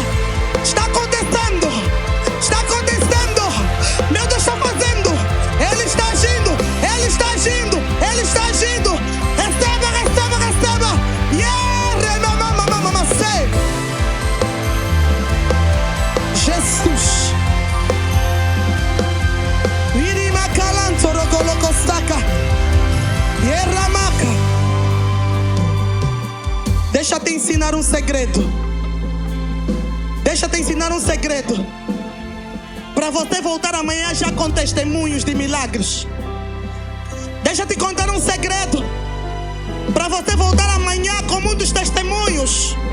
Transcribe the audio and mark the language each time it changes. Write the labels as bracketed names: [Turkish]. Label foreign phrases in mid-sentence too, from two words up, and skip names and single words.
[Portuguese] Está acontecendo. Está acontecendo. Meu Deus está fazendo. Ele está agindo. Ele está agindo. Ele está agindo. Receba, receba, receba. Yeah, mamamamamamase. Jesus. Irima calanto rocolocostaca. Yerramaca. Deixa eu te ensinar um segredo. Deixa eu te ensinar um segredo. Para você voltar amanhã já com testemunhos de milagres. Deixa eu te contar um segredo. Para você voltar amanhã com muitos testemunhos.